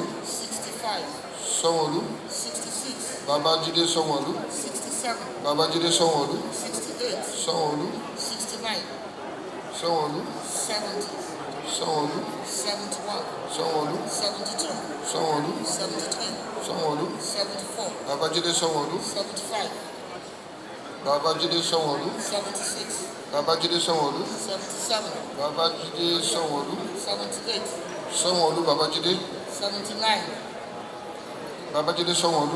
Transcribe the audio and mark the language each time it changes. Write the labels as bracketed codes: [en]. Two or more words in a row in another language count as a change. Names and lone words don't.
[yo] Sanwó-Olú. Babájídé Sanwó-Olú. Babájídé Sanwó-Olú. Sanwó-Olú. Sanwó-Olú. 70, Sanwó-Olú. 71, Sanwó-Olú. 72, Sanwó-Olú. 73, Sanwo-Olu. 74. Babajide Sanwo-Olu. 75. Babajide Sanwo-Olu. 76. Babajide Sanwo-Olu. 77. Babajide Sanwo-Olu. 78. Sanwo-Olu Babajide. 79. Babajide Sanwo-Olu.